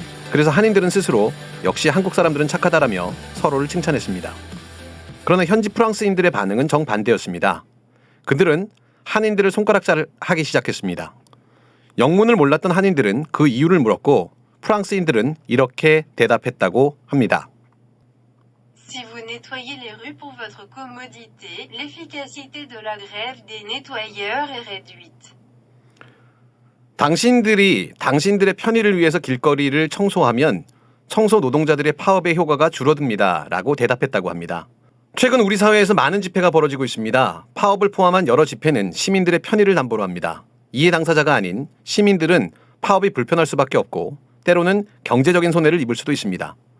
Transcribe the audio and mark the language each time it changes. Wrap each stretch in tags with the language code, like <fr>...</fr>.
<ko>그래서 한인들은 스스로 역시 한국 사람들은 착하다라며 서로를 칭찬했습니다. 그러나 현지 프랑스인들의 반응은 정반대였습니다. 그들은 한인들을 손가락질하기 시작했습니다. 영문을 몰랐던 한인들은 그 이유를 물었고 프랑스인들은 이렇게 대답했다고 합니다.</ko> <fr>Si vous nettoyez les rues pour votre commodité, l'efficacité de la grève des nettoyeurs est réduite.</fr> <ko>당신들의 편의를 위해서 길거리를 청소하면 청소 노동자들의 파업의 효과가 줄어듭니다. 라고 대답했다고 합니다. 최근 우리 사회에서 많은 집회가 벌어지고 있습니다. 파업을 포함한 여러 집회는 시민들의 편의를 담보로 합니다. 이해 당사자가 아닌 시민들은 파업이 불편할 수밖에 없고 때로는 경제적인 손해를 입을 수도 있습니다.</ko>